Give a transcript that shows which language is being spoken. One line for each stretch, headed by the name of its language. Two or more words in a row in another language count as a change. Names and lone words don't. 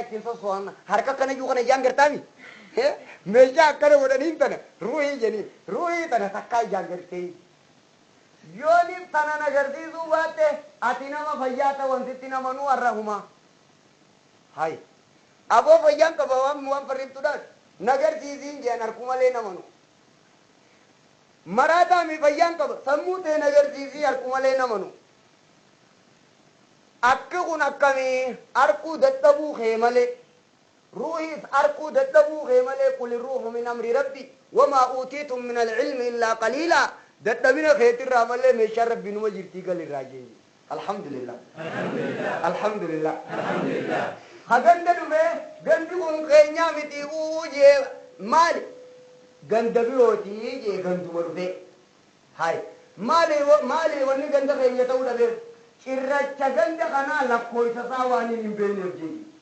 Oromo: ittiin soso'an harka kana iyyuu kana ijaan gartaami meeshaa akkana godhaniin tana ruuhii jeniin ruuhii tana takkaa ijaan gartee yoonif tanan agarsiisuu baatte ati nama fayyaa ta'wantitti namanuu har'a humaa hay aboo fayyaan qaba waan farriftuudhaan nagarsiisiin jeen harku malee namanu maraataami fayyaan qaba sammuu ta'e nagarsiisii harku malee namanu akka kun akkamii arkuu dadhabuu kee malee ruuhiis arkuu dadhabuu kee malee
Arabic: قل الروح من أمر ربي وما أوتيتم من العلم إلا قليلا
Oromo: dadhabina keetirraa malee meeshaan rabbi numa jirtii galirraa jeenye
Arabic: الحمد لله الحمد لله
Oromo: haganda dhume gandi kun keenyaa miti jee maali ganda birootii jee ganduma dhufe hay maali wanni ganda keenya ta'uu dhabeef cirracha ganda kanaa lakkoofsasaa waan hin beekneef jee